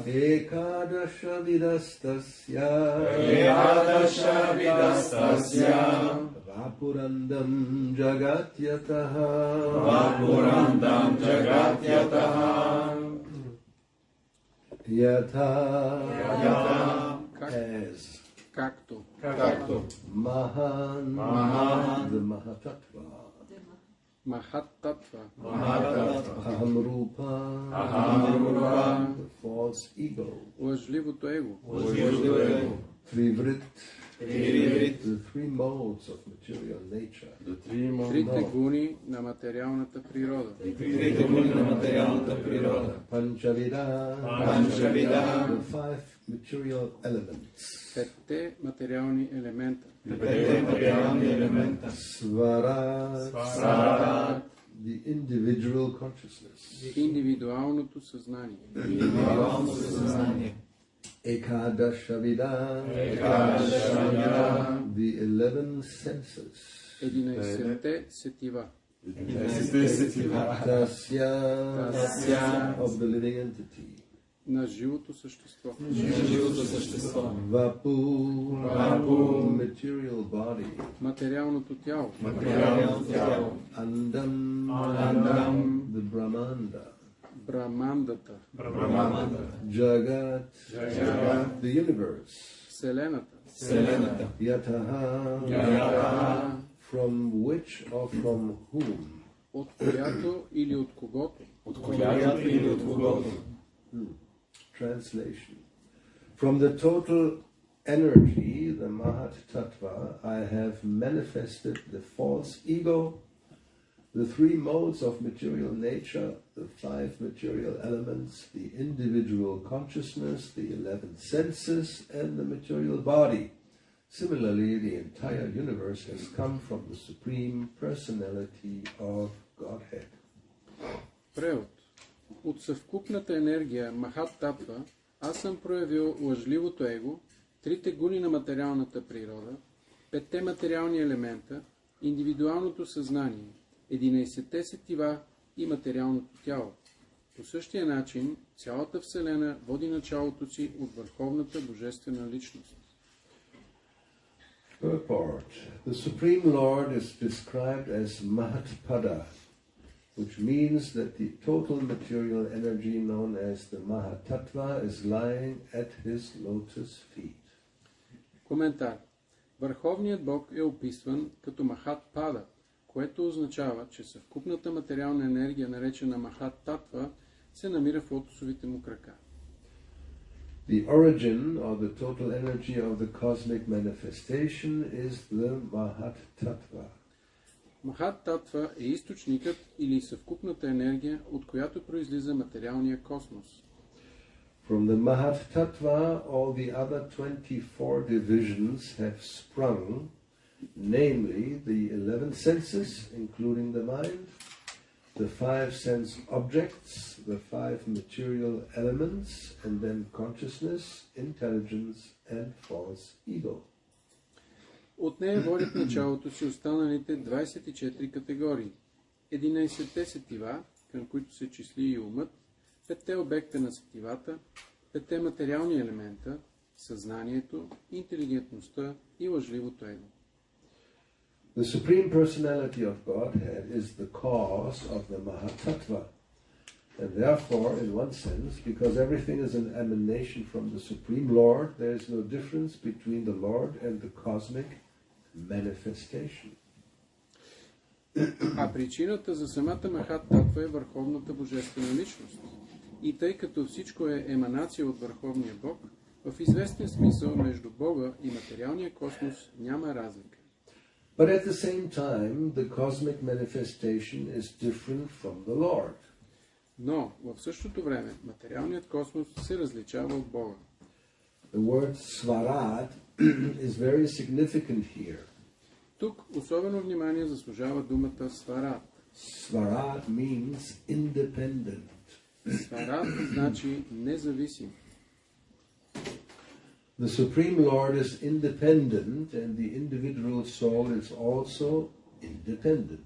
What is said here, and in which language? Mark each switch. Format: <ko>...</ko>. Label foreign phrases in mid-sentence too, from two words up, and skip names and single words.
<sa>Ekadasha vidastasya. Ekadasha vidastasya. Vapurandam jagatyataha. Vapurandam jagatyataha. Yatha. Yatha.</sa> <en>As.</en> <bg>Както</bg> <en>Mahan. The Mahatattva.</en> <bg>Махат-татва,</bg> <sa>Aham Rupa.</sa> <en>The false ego.</en> <bg>лъжливото его,</bg> <sa>Trivrit.</sa> <en>The three modes of material nature.</en> <bg>трите гуни на материалната природа,</bg> <sa>Panchavida.</sa> <en>The five material elements.</en> <bg>петте материални елемента,</bg> <sa>Svara.</sa> <en>The individual consciousness.</en> <bg>индивидуалното съзнание,</bg> <sa>Ekadashavida.</sa> <en>The 11 senses.</en> <bg>11-те сетива,</bg> <sa>Tasya.</sa> <en>Of the living entity.</en> <bg>на живото същество,</bg> <sa>Vapu.</sa> <en>Material body.</en> <bg>материалното тяло,</bg> <en>Andam. The Brahmanda.</en> <bg>брамандата,</bg> <sa>Jagat.</sa> <en>The universe.</en> <bg>вселената,</bg> <en>Yataha. From which or from whom?</en> <bg>от която или от когото,</bg> <en>Translation. From the total energy, the Mahat Tattva, I have manifested the false ego, the three modes of material nature, the five material elements, the individual consciousness, the 11 senses, and the material body. Similarly, the entire universe has come from the Supreme Personality of Godhead.</en> <bg>Превод. От съвкупната енергия Махат Татва аз съм проявил лъжливото его, трите гуни на материалната природа, петте материални елемента, индивидуалното съзнание, 11-те сетива и материалното тяло. По същия начин цялата Вселена води началото си от върховната божествена личност.</bg> <en>Purport. The Supreme Lord is described as Mahatpada, which means that the total material energy known as the Mahatattva is lying at his lotus feet.</en> <bg>Коментар. Върховният Бог е описван като Махат Пада, което означава, че съвкупната материална енергия, наречена Махат Татва, се намира в лотосовите му крака.</bg> <en>The origin or the total energy of the cosmic manifestation is the Mahat Tattva.</en> <bg>Махат Татва е източникът или съвкупната енергия, от която произлиза материалния космос.</bg> <en>From the Mahat Tattva, all the other 24 divisions have sprung, namely the 11 senses, including the mind, the 5 sense objects, the 5 material elements, and then consciousness, intelligence, and false ego.</en> <bg>От нея водят началото си останалите 24 категории. 11-те сетива, към които се числи и умът, 5-те обекта на сетивата, 5-те материални елемента, съзнанието, интелигентността и лъжливото его.</bg> <en>The Supreme Personality of Godhead is the cause of the Mahatattva. And therefore, in one sense, because everything is an emanation from the Supreme Lord, there is no difference between the Lord and the cosmic manifestation.</en> <bg>А причината за самата Махат Татва е върховната божествена личност. И тъй като всичко е еманация от Върховния Бог, в известен смисъл между Бога и материалния космос няма разлика.</bg> <en>But at the same time, the cosmic manifestation is different from the Lord.</en> <bg>Но в същото време материалният космос се различава от Бога.</bg> <en>The word svarat is very significant here.</en> <bg>Тук особено внимание заслужава думата сварат.</bg> <en>Svarat means independent.</en> <bg>Сварат значи независим.</bg> <en>The Supreme Lord is independent and the individual soul is also independent.</en>